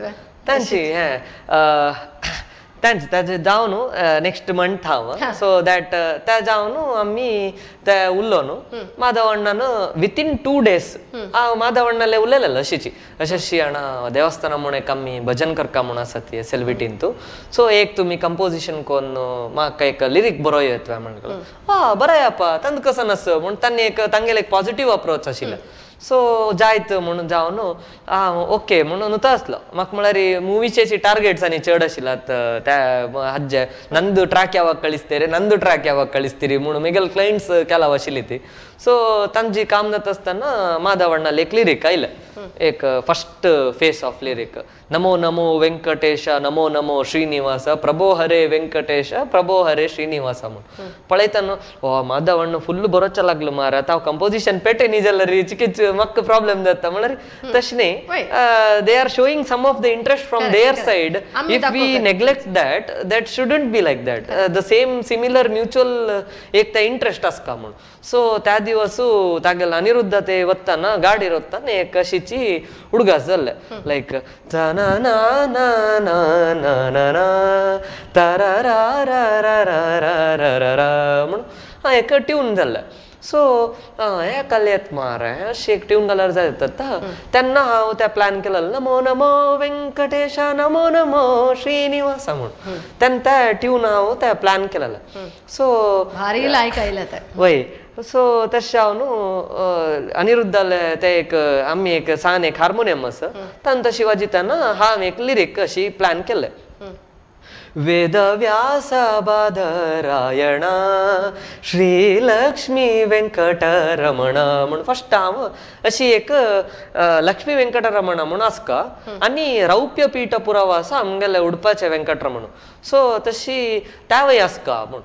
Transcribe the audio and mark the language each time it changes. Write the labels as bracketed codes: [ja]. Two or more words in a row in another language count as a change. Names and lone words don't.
[kok] तांची ताजे जावन [en] next month [kok] हांव [en] so that [kok] ते जावन आमी ते उरलो न्हू माधव अण्णान विथीन 2 days हांव माधव अण्णाले उलयलेलो अशीची अशी अण्णा देवस्थाना म्हूण एक आमी भजन करता म्हूण आसा ती SLVT तू सो एक तुमी कंपोजिशन कोन्न म्हाका एक लिरीक बरो येतोय म्हणून बरें येपा तांत कसो नस म्हूण तांणी एक तांगेले एक [en] positive approach [kok] आशिल्लो सो जायत म्हणून जावन ओके म्हणून तो आसलो म्हाका म्हळ्यार मुवीचे टार्गेट्स आनी चड आशिल्लात त्या हज्जे [kn] ನಂದು ಟ್ರ್ಯಾಕ್ ಯಾವಾಗ ಕಳಿಸ್ತೀರಿ [kok] ನಂದು ಟ್ರ್ಯಾಕ್ ಯಾವಾಗ ಕಳಿಸ್ತೀರಿ म्हणून मेगेल क्लायंट्स केला आशिल्ली ती सो तांची काम जाता आसतना माधव अण्णाले एक लिरीक आयलें एक [en] first phase of lyric [sa] नमो नमो वेंकटेश नमो नमो श्रीनिवास प्रभो हरे [kok] वेंकटेश प्रभो हरे श्रीनिवास म्हणून पळयतना माधव अण्ण फुल्ल बरोच लागलो मार हांव कंपोजिशन पेटे जाल्यार चिकीच म्हाका प्रॉब्लेम जाता म्हळ्यार तशें न्ही [en] they are showing some of the interest from their side if we neglect that shouldn't be like that the same similar mutual [kok] एक ते इंटरेस्ट आसका म्हणून सो त्या दिवसू तागेल अनिरुद्ध ते वत्ताना गाडीर वत्ताना एक अशीची उडगास जाल्ले लायक ना ना ना ना ना ना ना तारारारारारारारा म्हणून एक ट्यून जाल्ले सो हे कलेत मारे अशी एक ट्यून घाल्यार जाय तेन्ना हांव त्या प्लॅन केलेलो [sa] नमो नमो वेंकटेश नमो नमो श्रीनिवास [kok] म्हणून तेन्ना त्या ट्यून हांव त्या प्लॅन केलेलो सो भारी लायक आयला ते वय सो तशें हांव न्हू अनिरुद्धाले ते एक आमी एक सान एक हार्मोनियम आसा तांकां तशी वाजयतना हांव एक लिरीक अशी प्लॅन केलें वेदव्यास बादरायण श्रीलक्ष्मी वेंकटरमण म्हणून फर्स्ट हांव अशी एक लक्ष्मी वेंकटरमण म्हणून आसका आनी रौप्य पीठ पुरावा आसा आमगेले उडपाचे वेंकटरमण सो तशी त्या वय आसका म्हूण